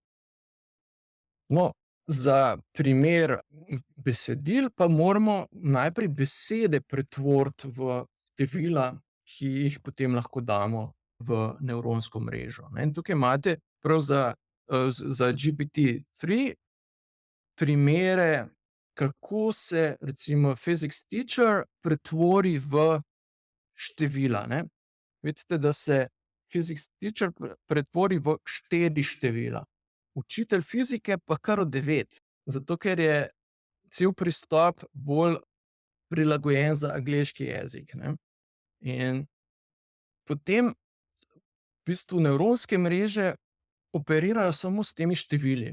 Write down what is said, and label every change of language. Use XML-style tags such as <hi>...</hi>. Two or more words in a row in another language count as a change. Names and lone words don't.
<sl>No, za primer besedil pa moramo najprej besede pretvoriti v števila, ki jih potem lahko damo v nevronsko mrežo, ne. In tukaj imate prav za GPT-3 primere, kako se recimo</sl> <en>physics teacher</en> <sl>pretvori v števila, ne. Vidite, da se</sl> <en>physics teacher</en> <sl>pretvori v 4 števila, učitelj fizike pa kar v 9, zato ker je cel pristop bolj prilagojen za angleški jezik, ne. In potem v bistvu nevronske mreže operirajo samo s temi števili.</sl>